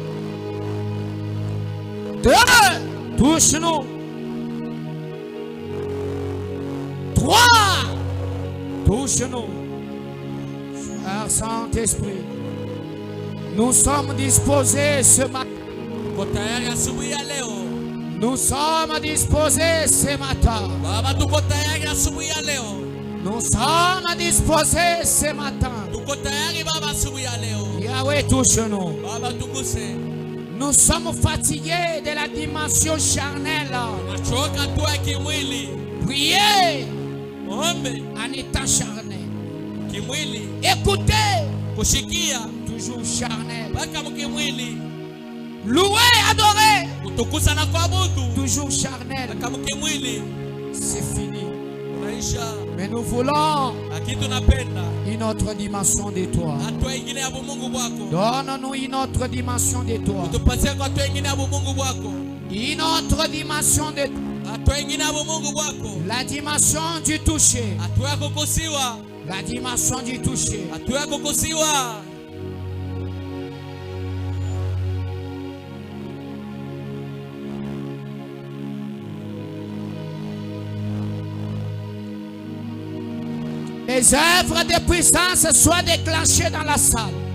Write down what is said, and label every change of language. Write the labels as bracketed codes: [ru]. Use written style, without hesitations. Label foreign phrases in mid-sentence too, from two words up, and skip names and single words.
[fr] Deux, touche-nous. Trois, touche-nous. Cher Saint-Esprit, nous sommes disposés ce matin. [sw] Tuko tayari asubuhi ya leo. [fr] Nous sommes disposés ce matin. [sw] Baba tuko tayari asubuhi ya leo. [fr] Nous sommes disposés ce matin. [sw] Tuko tayari Baba asubuhi ya leo. [fr] Yahweh, touche-nous. [sw] Baba tuguse. [fr] Nous sommes fatigués de la dimension charnelle. [sw] Nachoka tu ya kimwili. [fr] Priez [sw] Ombe [fr] en étant charnel. [sw] kimwili. [fr] Écoutez, [sw] Kushikia [fr] toujours charnel. [sw] mpaka mkimwili. [fr] Louez, adorez, [sw] Kutukuza na kuabudu [fr] toujours charnel. [sw] mpaka mkimwili. [fr] C'est fini. [sw] Maisha [fr] Mais nous voulons [sw] lakini tunapenda [fr] une autre dimension de toi. [sw] hatua ingine ya bumungu bwako. [fr] Donne-nous une autre dimension de toi. [sw] Utupatie kwa hatua ingine ya bumungu bwako. [fr] Une autre dimension de toi. [sw] Hatua ingine ya bumungu bwako. [fr] La dimension du toucher. [sw] Hatua ya kukusiwa. [fr] La dimension du toucher. [sw] Hatua ya kukusiwa. [fr] Les œuvres de puissance soient déclenchées dans la salle.